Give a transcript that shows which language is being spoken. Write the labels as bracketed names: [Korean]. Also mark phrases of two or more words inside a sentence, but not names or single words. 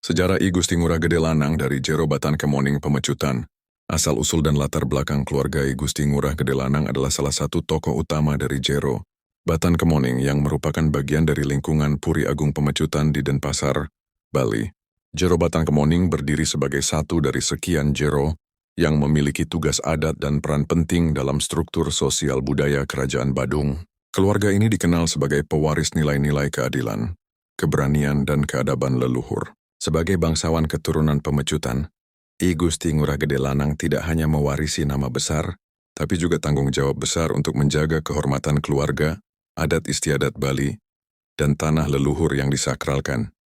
[Indonesian] Sejarah I Gusti Ngurah Gede Lanang dari Jero Batan Kemoning Pemecutan. Asal-usul dan latar belakang keluarga I Gusti Ngurah Gede Lanang adalah salah satu tokoh utama dari Jero Batan Kemoning yang merupakan bagian dari lingkungan Puri Agung Pemecutan di Denpasar, Bali. Jero Batan Kemoning berdiri sebagai satu dari sekian jero yang memiliki tugas adat dan peran penting dalam struktur sosial budaya Kerajaan Badung. Keluarga ini dikenal sebagai pewaris nilai-nilai keadilan, keberanian, dan keadaban leluhur. Sebagai bangsawan keturunan Pemecutan, I Gusti Ngurah Gede Lanang tidak hanya mewarisi nama besar, tapi juga tanggung jawab besar untuk menjaga kehormatan keluarga, adat istiadat Bali, dan tanah leluhur yang disakralkan.